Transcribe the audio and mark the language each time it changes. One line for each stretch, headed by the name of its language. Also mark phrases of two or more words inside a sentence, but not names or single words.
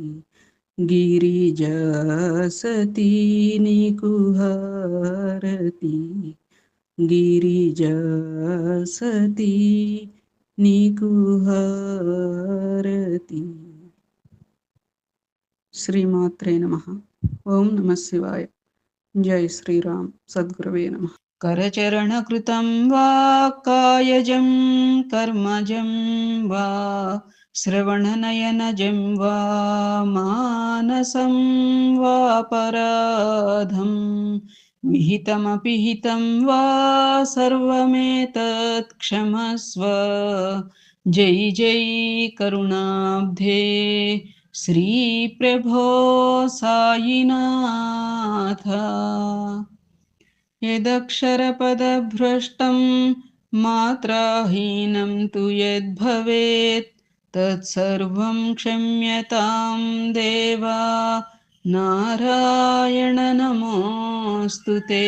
Sanskrit: గిరిజాసతి నికుహారతి గిరిజాసతి నికుహారతి. శ్రీమాత్రే నమః. ఓం నమః శివాయ. జై శ్రీరామ్. సద్గురవే నమః. करचरणकृतं वा कायजं कर्मजं वा श्रवणनयनजं वा मानसं वापराधं विहितमपि हितं वा सर्वमेतत् क्षमस्व. जय जय करुणाब्धे శ్రీ ప్రభో సాయినాథ యదక్షరపదభ్రష్టం మాత్రాహీనం తు యద్భవేత్ తత్సర్వం క్షమ్యతాం దేవా నారాయణ నమోస్తుతే.